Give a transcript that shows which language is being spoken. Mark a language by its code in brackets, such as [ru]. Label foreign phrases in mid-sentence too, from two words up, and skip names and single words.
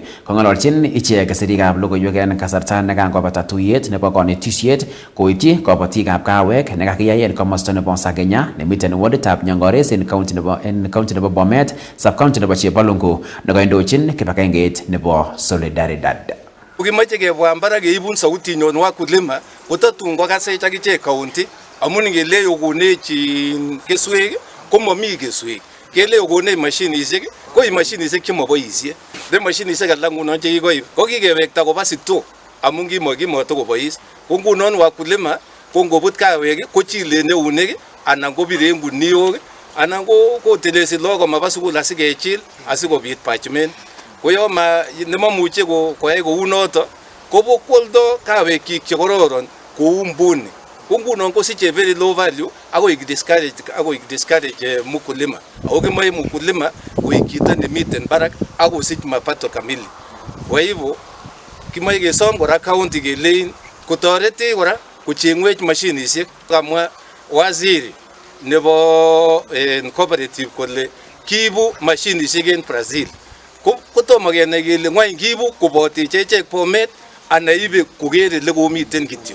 [kln] Kong'ololchin ichek sirikab logoiwek en kasarta nekangobata tuyet nebo konetisiet koityi kabatikab kawek nekakiyai en komosta nebo Sagenya nemiten warditab Nyangores en county nebo Bomet, sub-county nebo Chepalungu nekoindochin kibagengeit nebo Solidaridad. Ukimache kebwa mbara keibun sauti nyon wakulima kotatun kokasech akichek county amun ngele yokonechi keswek komomi keswek. Kele yokonech mashinisiek ko mashinisiek chemoboisie. De mashinisiek alak ngunon chekikoib ko kikewekta koba sito amun kimoto kobois. Ko ngunon wakulima ko ngobut kawek ko chile neunek anan ko bire nguniok anan ko telesi logo maba sukul asikechil asikobit parchment. Ko yo nemamuche koyai kou noto kobo kwoldo kawek kyik chekororon kou mbuni. Ko ngunon kosiche [en] very low value [kln] ako discourage mkulima. Ako kimoe mkulima koik chito nemiten barak ako sich mapato kamili. [sw] Kwa hivyo [kln] kimoe kesom kora county kelein kotoreti kora kochengwech mashinishek. Kamwa waziri nebo cooperative kole kiibu mashinishek en Brazil. Kotomo kenai kele ngwany kiibu kobote ichek Bomet ana ibe koker ile komiten kityo.